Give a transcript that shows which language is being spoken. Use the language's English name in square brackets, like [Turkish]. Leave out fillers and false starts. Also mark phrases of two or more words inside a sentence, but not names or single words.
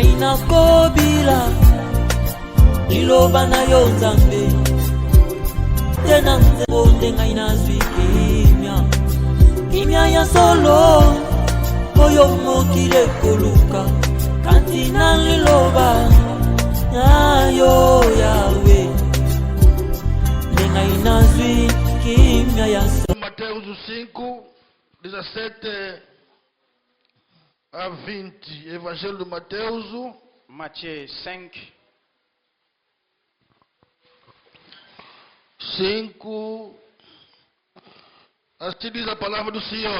[Lingala] nakobila liloba na yo Nzambe tena nzebo ndengai nazwi kimia ya solo oyo mokili ekoluka kanti na liloba ayo Yawe ndengai nazwi kimia ya solo. [Portuguese] Mateus 5, 17 a 20. Evangelho de Mateus. [French] Matthieu 5. 5. [Portuguese] Assim diz a palavra do Senhor.